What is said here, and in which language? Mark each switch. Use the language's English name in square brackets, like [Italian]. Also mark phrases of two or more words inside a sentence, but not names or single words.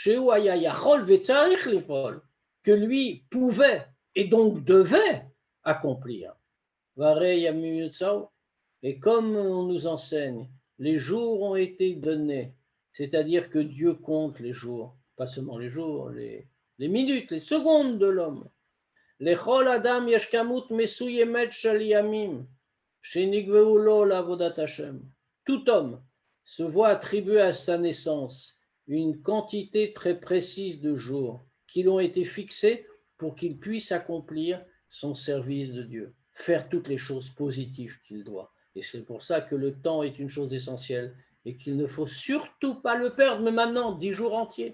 [French] Que lui pouvait et donc devait accomplir. Et comme on nous enseigne, les jours ont été donnés, c'est-à-dire que Dieu compte les jours, pas seulement les jours, les les minutes, les secondes de l'homme. [Hebrew] לכל אדם יש כמות מסוימת של ימים שנקבעו לו לעבודת השם. [French] Tout homme se voit attribuer à sa naissance une quantité très précise de jours qui lui ont été fixés pour qu'il puisse accomplir son service de Dieu, faire toutes les choses positives qu'il doit. Et c'est pour ça que le temps est une chose essentielle et qu'il ne faut surtout pas le perdre, mais maintenant, 10 jours entiers.